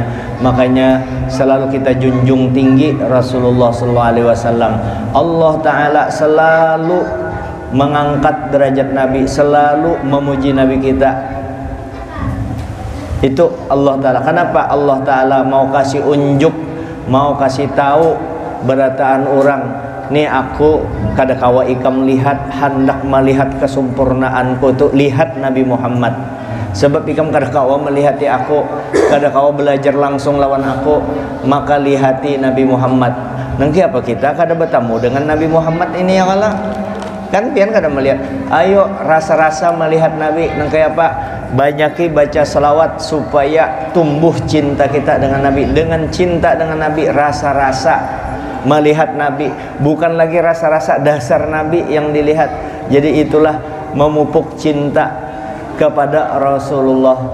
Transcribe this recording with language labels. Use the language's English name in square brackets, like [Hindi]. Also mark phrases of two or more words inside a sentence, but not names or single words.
[Indonesian] Makanya selalu kita junjung tinggi Rasulullah SAW. Allah Ta'ala selalu mengangkat derajat Nabi, selalu memuji Nabi kita. Itu Allah Ta'ala. [Banjar] Kenapa Allah Ta'ala mau kasih unjuk, mau kasih tahu berataan orang, nih aku kada kawa ikam lihat, hendak melihat kesempurnaanku tuh, lihat Nabi Muhammad. Sebab ikam kada kawa melihati aku, kada kawa belajar langsung lawan aku, maka lihati Nabi Muhammad. Nanti apa kita kada bertemu dengan Nabi Muhammad ini ya kalah? Kan pian kada melihat. Ayo rasa-rasa melihat Nabi. Nanti apa? Banyaki baca selawat supaya tumbuh cinta kita dengan Nabi. [Indonesian] Dengan cinta dengan Nabi, rasa-rasa melihat Nabi, bukan lagi rasa-rasa dasar Nabi yang dilihat. Jadi itulah memupuk cinta kepada Rasulullah.